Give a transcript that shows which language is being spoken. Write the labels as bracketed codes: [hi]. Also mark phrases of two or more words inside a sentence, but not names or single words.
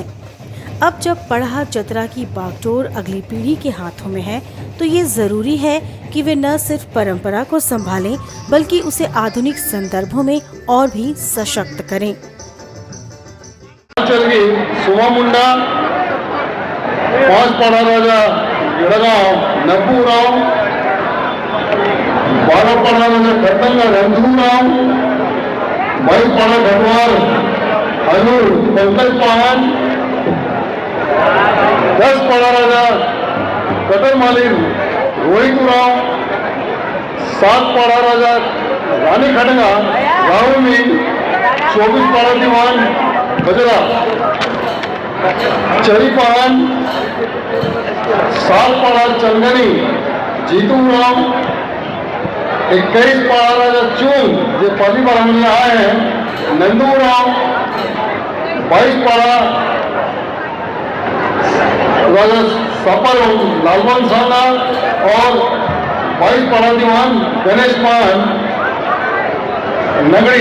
[hi] अब जब पढ़ा जतरा की बागडोर अगली पीढ़ी के हाथों में है, तो ये जरूरी है कि वे न सिर्फ परंपरा को संभालें, बल्कि उसे आधुनिक संदर्भों में और भी सशक्त करें। सोमा मुंडा, 5 पाड़ा राजा यड़गांव नरपूराव, 12 पाड़ा राजा कटंगा रणधूराव, 22 पाड़ा घटवार हजूर पंकज पाहन, 10 पाड़ा राजा कटर मालिक रोहितराव, 7 पाड़ा राजा रानी खड़ंगा राहुल, 24 पाड़ा दीवान बजरा चरी पान, 7 पाड़ा चंदनी जीतू राव, 21 पाड़ा राजा चून जो पहली बार हम यहाँ आए हैं नंदू राव, 22 पाड़ा राजा सपर लालवन साना और 22 पाड़ा दीवान गणेश पान नगरी।